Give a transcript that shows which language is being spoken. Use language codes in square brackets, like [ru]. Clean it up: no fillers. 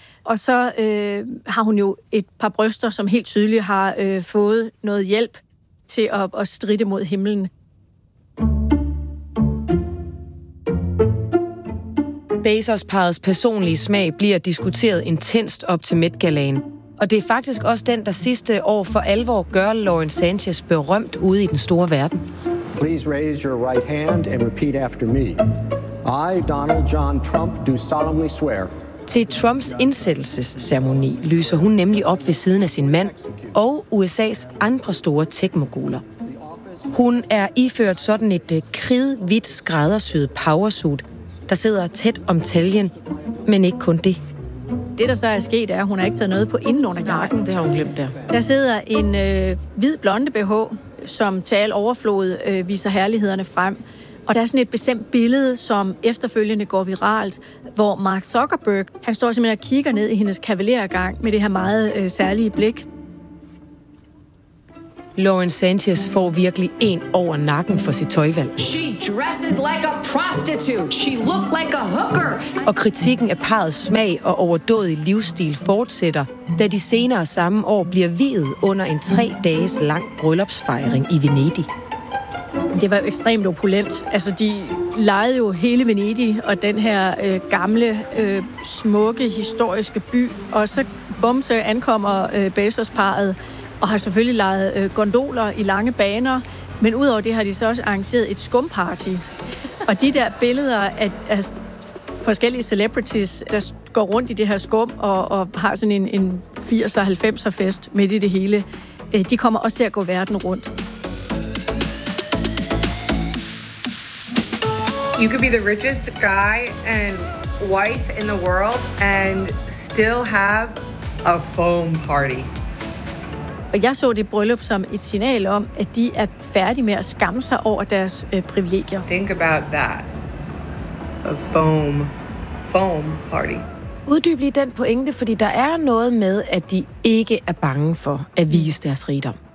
[da] Og så har hun jo et par bryster, som helt tydeligt har fået noget hjælp til at stride mod himlen. Bezos-parrets personlige smag bliver diskuteret intenst op til Met-galaen. Og det er faktisk også den, der sidste år for alvor gør Lauren Sanchez berømt ude i den store verden. [en] Please raise your right hand and repeat after me. I, Donald John Trump, do solemnly swear. [da] Til Trumps indsættelsesceremoni lyser hun nemlig op ved siden af sin mand og USA's andre store tech-moguler. Hun er iført sådan et kridhvidt skræddersyet powersuit, der sidder tæt om taljen, men ikke kun det. Det, der så er sket, er, at hun har ikke taget noget på inden under jakken. Det har hun glemt der. Der sidder en hvid blonde BH, som til al overflod viser herlighederne frem. Og der er sådan et bestemt billede, som efterfølgende går viralt, hvor Mark Zuckerberg, han står simpelthen og kigger ned i hendes kavalergang med det her meget særlige blik. Lauren Sanchez får virkelig en over nakken for sit tøjvalg. [en] She dresses like a prostitute. She looked like a hooker. [da] Og kritikken af parrets smag og overdådige livsstil fortsætter, da de senere samme år bliver viet under en 3 dages lang bryllupsfejring i Venedig. Det var ekstremt opulent. Altså, de lejede jo hele Venedig og den her gamle, smukke, historiske by. Og så bum, så ankommer Bezos-parret og har selvfølgelig lejet gondoler i lange baner. Men udover det har de så også arrangeret et skumparty. Og de der billeder af forskellige celebrities, der går rundt i det her skum og har sådan en 80-90'er fest midt i det hele, de kommer også til at gå verden rundt. [en] You could be the richest guy and wife in the world and still have a foam party. [da] Og jeg så det bryllup som et signal om, at de er færdige med at skamme sig over deres privilegier. [en] Think about that. A foam, foam party. [da] Uddyb lige den pointe, fordi der er noget med, at de ikke er bange for at vise deres rigdom.